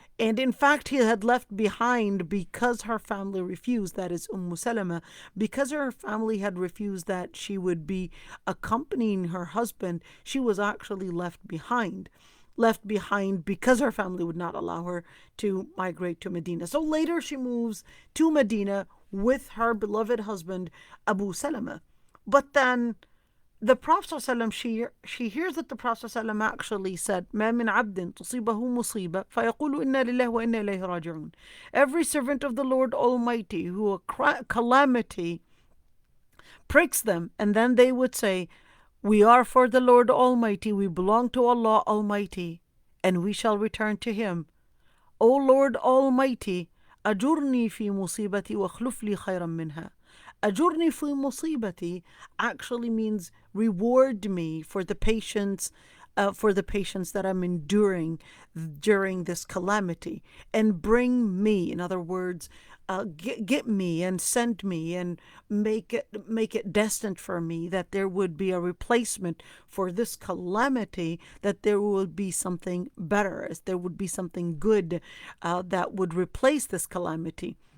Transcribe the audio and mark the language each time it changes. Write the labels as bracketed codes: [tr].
[en] And in fact, he had left behind because her family refused, that is Salama, because her family had refused that she would be accompanying her husband, she was actually left behind because her family would not allow her to migrate to Medina. So later she moves to Medina with her beloved husband, Abu Salama. But then the Prophet ﷺ, she hears that the Prophet ﷺ actually said, [ar] مَا مِنْ عَبْدٍ تُصِيبَهُ مُصِيبَةٌ فَيَقُولُ إِنَّا لِلَّهِ وَإِنَّا إِلَيْهِ رَاجِعُونَ. [en] Every servant of the Lord Almighty who a calamity pricks them, and then they would say, we are for the Lord Almighty, we belong to Allah Almighty, and we shall return to Him. O Lord Almighty, [ar] أجرني في مصيبتي واخلف لي خيرا منها. [en] Ajurni fi musibati actually means reward me for the patience that I'm enduring during this calamity, and bring me, in other words, get me and send me and make it destined for me that there would be a replacement for this calamity, that there would be something better, as there would be something good that would replace this calamity.